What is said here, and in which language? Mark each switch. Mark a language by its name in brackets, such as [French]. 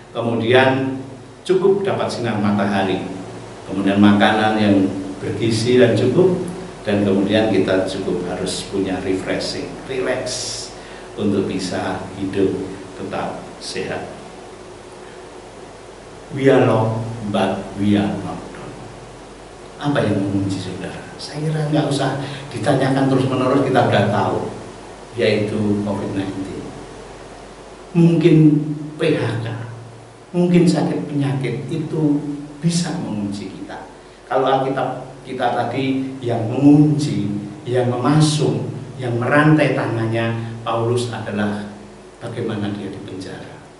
[Indonesian] Kemudian cukup dapat sinar matahari. Kemudian makanan yang bergizi dan cukup. Dan kemudian kita cukup harus punya refreshing, relax untuk bisa hidup tetap sehat. [English] We are locked, but we are not down. [Indonesian] Apa yang mengunci saudara? Saya kira nggak usah ditanyakan terus-menerus, kita sudah tahu, yaitu COVID-19. Mungkin PHK, mungkin sakit penyakit itu bisa mengunci kita. Kalau Alkitab kita tadi yang mengunci, yang memasung, yang merantai tangannya Paulus adalah bagaimana dia di penjara.